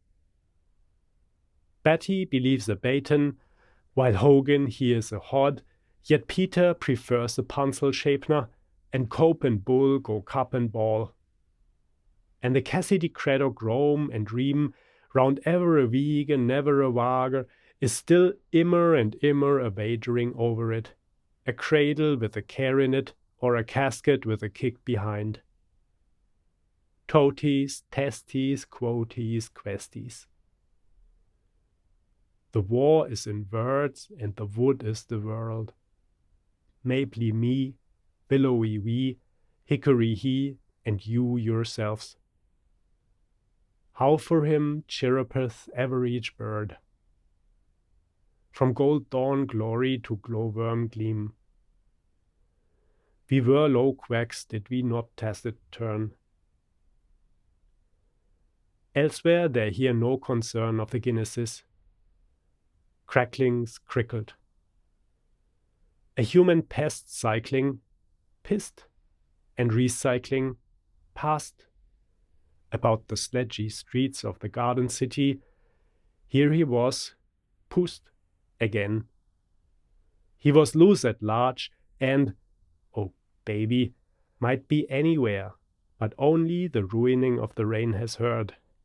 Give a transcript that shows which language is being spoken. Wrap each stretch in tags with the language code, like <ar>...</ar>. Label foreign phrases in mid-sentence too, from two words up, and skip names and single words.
<en>Betty believes a Baton, while Hogan hears a Hod, yet Peter prefers a Punzelschäpner, and Cope and Bull go cup and ball. And the Cassidy Craddock roam and dream round ever a week and never a wager, is still immer and immer a wagering over it, a cradle with a care in it, or a casket with a kick behind. Toties, testies, quoties, questies. The war is in words, and the wood is the world. Mapley me, willowy we, hickory he, and you yourselves. How for him chirrupeth ever each bird, from gold dawn glory to glowworm gleam. We were low quacks, did we not tacit turn? Elsewhere they hear no concern of the Guinnesses. Cracklings crickled. A human pest cycling, pissed, and recycling, passed. About the sledgy streets of the garden city, here he was, pushed, again. He was loose at large, and, oh baby, might be anywhere, but only the ruining of the rain has heard.</en>